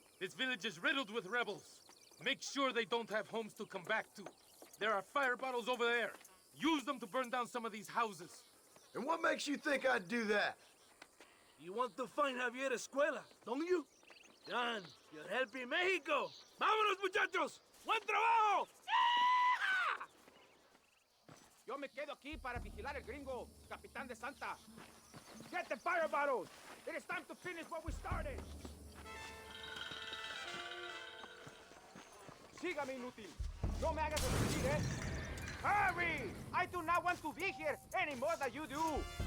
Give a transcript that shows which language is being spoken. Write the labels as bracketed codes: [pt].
[en] This village is riddled with rebels. Make sure they don't have homes to come back to. There are fire bottles over there. Use them to burn down some of these houses. And what makes you think I'd do that? You want to find Javier Escuela, don't you? John, you're helping Mexico. [es] ¡Vámonos, muchachos! ¡Buen trabajo! Yo me quedo aquí para vigilar el gringo, Capitán de Santa. [en] Get the fire bottles! It is time to finish what we started! [es] Sígame, inútil. No me hagas repetir, ¿eh? [en] Hurry! I do not want to be here any more than you do.